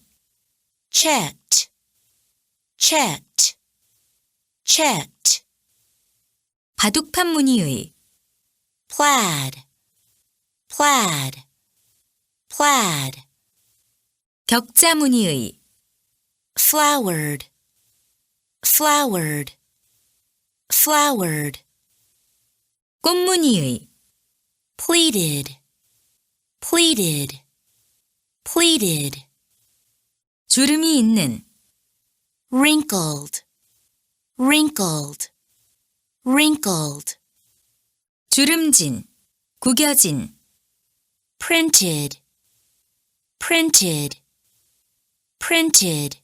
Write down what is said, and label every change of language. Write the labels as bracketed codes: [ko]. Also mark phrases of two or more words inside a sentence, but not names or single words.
[en] checked, checked, checked, [ko] 바둑판 무늬의, [en] plaid, plaid, plaid, [ko] 격자 무늬의, [en] flowered, flowered, flowered, [ko] 꽃무늬의, [en] pleated, pleated, pleated, [ko] 주름이 있는, [en] wrinkled, wrinkled, wrinkled, [ko] 주름진, 구겨진, [en] printed, printed, printed,